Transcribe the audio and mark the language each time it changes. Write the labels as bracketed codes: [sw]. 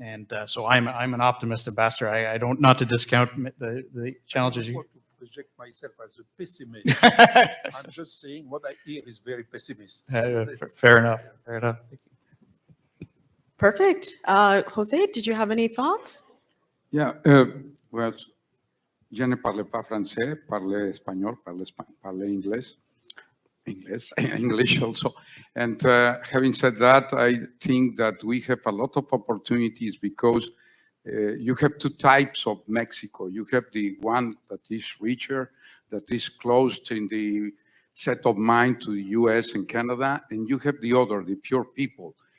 [en] And so I'm an optimist, Ambassador. I don't, not to discount the challenges. I don't want to project myself as a pessimist. I'm just saying what I hear is very pessimist. Fair enough. Fair enough. Thank you. Perfect. José, did you have any thoughts? Yeah, well, [fr] je ne parle pas français, parle espagnol, parle English. [en] English also. And having said that, I think that we have a lot of opportunities because you have two types of Mexico. You have the one that is richer, that is close in the set of mind to the US and Canada, and you have the other, the pure people.